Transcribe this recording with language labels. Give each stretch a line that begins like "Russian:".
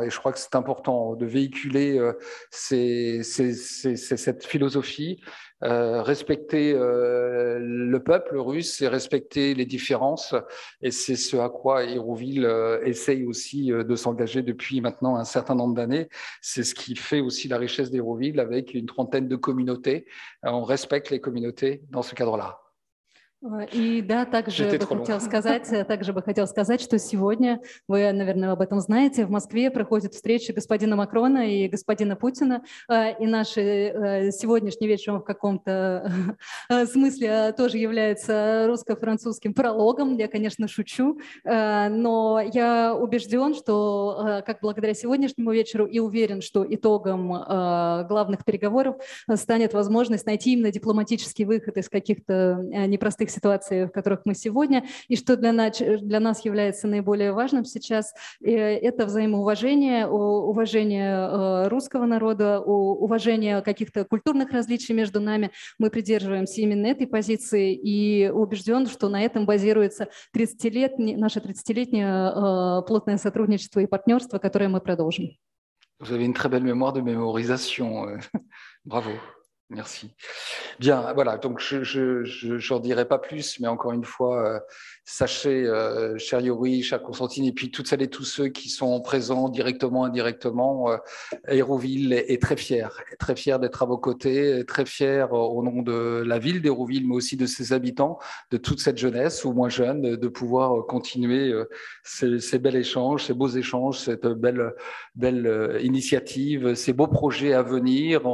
French: Et je crois que c'est important de véhiculer cette philosophie, respecter le peuple russe et respecter les différences. Et c'est ce à quoi Hérouville essaye aussi de s'engager depuis maintenant un certain nombre d'années. C'est ce qui fait aussi la richesse d'Hérouville avec une 30aine de communautés. On respecte les communautés dans ce cadre-là.
Russian: И да, также бы хотел сказать, что сегодня, вы, наверное, об этом знаете, в Москве проходит встреча господина Макрона и господина Путина, и наш сегодняшний вечер в каком-то смысле тоже является русско-французским прологом. Я, конечно, шучу, но я убежден, что как благодаря сегодняшнему вечеру и уверен, что итогом главных переговоров станет возможность найти именно дипломатический выход из каких-то непростых ситуаций, в которых мы сегодня, и что для нас является наиболее важным сейчас, это взаимоуважение, уважение русского народа, уважение каких-то культурных различий между нами. Мы придерживаемся именно этой позиции и убежден, что на этом базируется наше 30-летнее плотное сотрудничество и партнерство, которое мы продолжим.
French: Vous avez une très belle mémoire de mémorisation. Bravo. Merci. Bien, voilà, donc je n'en dirai pas plus, mais encore une fois, sachez, cher Yuri, cher Constantine, et puis toutes celles et tous ceux qui sont présents directement, indirectement, Hérouville est très fier d'être à vos côtés, très fier au nom de la ville d'Hérouville, mais aussi de ses habitants, de toute cette jeunesse, ou moins jeune, de pouvoir continuer ces bels échanges, ces beaux échanges, cette belle initiative, ces beaux projets à venir.